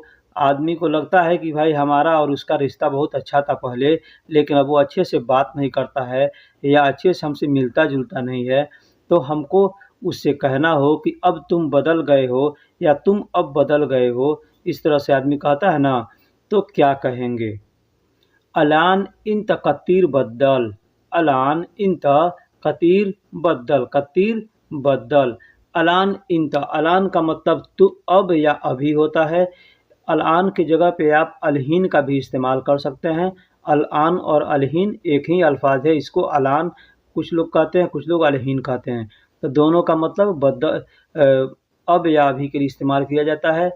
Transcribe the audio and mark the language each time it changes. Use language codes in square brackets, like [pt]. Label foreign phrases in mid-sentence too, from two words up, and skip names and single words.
[hi] आदमी को लगता है कि भाई हमारा और उसका रिश्ता बहुत अच्छा था पहले, लेकिन अब वो अच्छे से बात नहीं करता है या अच्छे से हमसे मिलता-जुलता नहीं है, तो हमको उससे कहना हो कि अब तुम बदल गए हो, या तुम अब बदल गए हो, इस तरह से आदमी कहता है ना, तो क्या कहेंगे? [ar] الآن إنت كتير بدّل، الآن إنت كتير بدّل، كتير بدّل. الآن إنت, [hi] अलान का मतलब तो अब या अभी होता है। अलान की जगह पे आप अलहीन का भी इस्तेमाल कर सकते हैं। अलान और अलहीन एक ही अल्फाज है, इसको अलान कुछ लोग कहते हैं, कुछ लोग अलहीन कहते हैं। तो दोनों का मतलब अब या अभी के लिए इस्तेमाल किया जाता है।